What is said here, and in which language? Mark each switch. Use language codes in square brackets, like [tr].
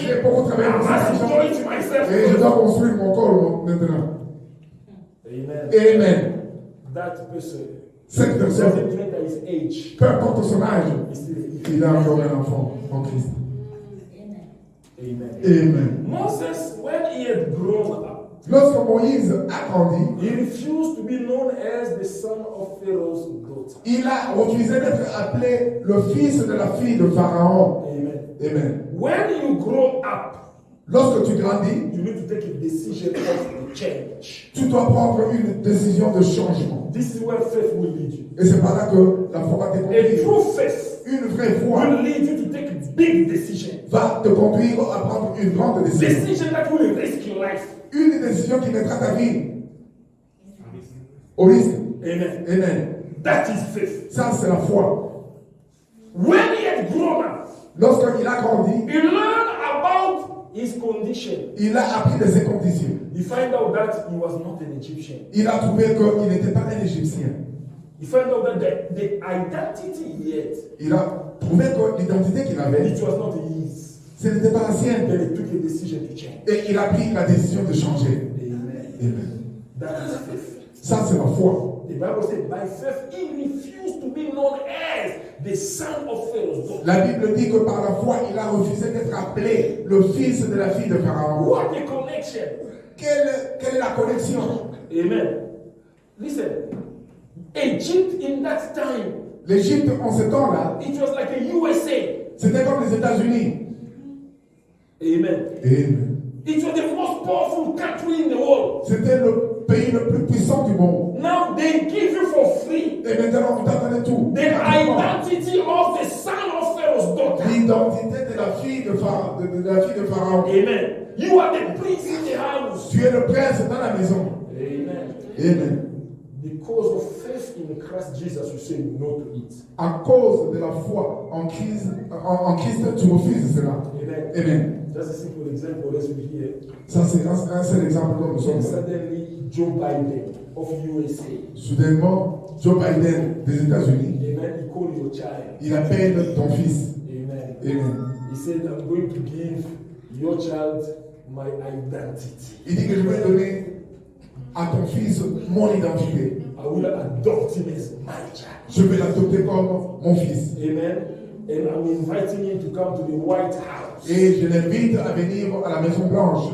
[fr] J'ai beaucoup travaillé [en] I [fr] pour [en] must [fr] cet [en] enjoy [fr] argent. [en] it myself. [fr] Et je dois construire mon corps maintenant. Amen. Amen. [en] That person [fr] Cette personne, [en] doesn't matter his age. [fr] peu importe son âge, [en] He's still [fr] il a encore un enfant en Christ. Amen. Amen. [en] Moses, when he had grown up, [fr] Lorsque Moïse a grandi, [en] he refused to be known as the son of Pharaoh's daughter. [fr] il a refusé d'être appelé le fils de la fille de Pharaon. Amen. Amen. [en] When you grow up, [fr] Lorsque tu grandis, [en] you need to take a decision of change. [fr] tu dois prendre une décision de changement. [en] This is where faith will lead you. [fr] Et c'est par là que la foi va te [en] A [fr] conduire. [en] true faith [fr] Une vraie foi [en] will lead you to take big decisions. [fr] va te conduire à prendre une grande décision. [en] Decision that will risk your life. [fr] Une décision qui mettra ta vie au risque. Amen. Amen. [en] That is faith. [fr] Ça, c'est la foi. [en] When he had grown up, [fr] Lorsqu'il a grandi, [en] he learned about his condition. [fr] il a appris de ses conditions. [en] He found out that he was not an Egyptian. [fr] Il a trouvé qu'il n'était pas un Égyptien. [en] He found out that the identity he had, [fr] Il a trouvé que l'identité qu'il avait, [en] it was not his. [fr] ce n'était pas la sienne. [en] Then he took a decision to change. [fr] Et il a pris la décision de changer. Amen. Amen. [en] That is faith. [fr] Ça, c'est la foi. [en] The Bible said, by faith, he refused to be known as the son of Pharaoh's daughter. [fr] La Bible dit que par la foi, il a refusé d'être appelé le fils de la fille de Pharaon. [en] What a connection! [fr] quelle est la connexion? Amen. [en] Listen, Egypt in that time, [fr] L'Égypte en ce temps-là, [en] it was like a USA. [fr] c'était comme les États-Unis. Amen. Amen. [en] It was the most powerful country in the world. [fr] C'était le pays le plus puissant du monde. [en] Now they give you for free [fr] Et maintenant, on t'a donné tout. [en] the identity of the son of Pharaoh's daughter. [fr] L'identité de la fille de Pharaon. Amen. [en] You are the prince in the house. [fr] Tu es le prince dans la maison. Amen. Amen. [en] Because of faith in Christ Jesus, you say no to it. [fr] À cause de la foi en Christ, tu refuses cela. Amen. Amen. [en] Just a simple example, let's be here. [fr] Ça, c'est un seul exemple comme nous [en] And [fr] sommes. [en] suddenly, Joe Biden of USA, [fr] Soudainement, Joe Biden des États-Unis, [en] amen, he called your child. [fr] il appelle ton fils. Amen. Amen. [en] He said, I'm going to give your child my identity. [fr] Il dit que je vais donner à ton fils mon identité. [en] I will adopt him as my child. [fr] Je vais l'adopter comme mon fils. Amen. [en] And I'm inviting him to come to the White House [fr] Et je l'invite à venir à la Maison Blanche,